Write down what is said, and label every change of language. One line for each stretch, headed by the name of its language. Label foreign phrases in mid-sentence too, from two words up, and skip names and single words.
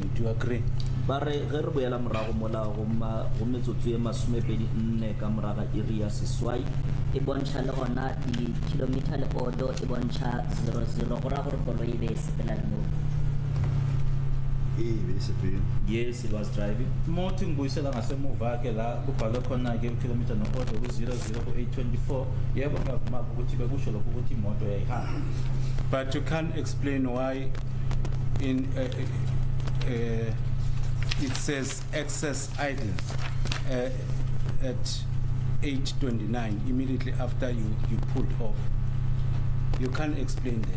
English: Do you agree?
Northern Sotho: Ba re ge re boela morago mola go metsotso e masomepedi-nne ka moraga iri ya seswai e bontsha le gona di-kilometer le odo e bontsha 00 go raya gore koloi e be e sepela le moo.
English: Yes, it was driving.
Zulu: Mothi ngibuyisela ngasemuva-ke la kubhalwe khona-ke ukilometer no-order ku-00 ku-8:24 yebo ngiyavuma ukuthi bekusho lokho ukuthi imoto yayihamba.
English: But you can't explain why in it says excess idle at 8:29 immediately after you pulled off. You can't explain that.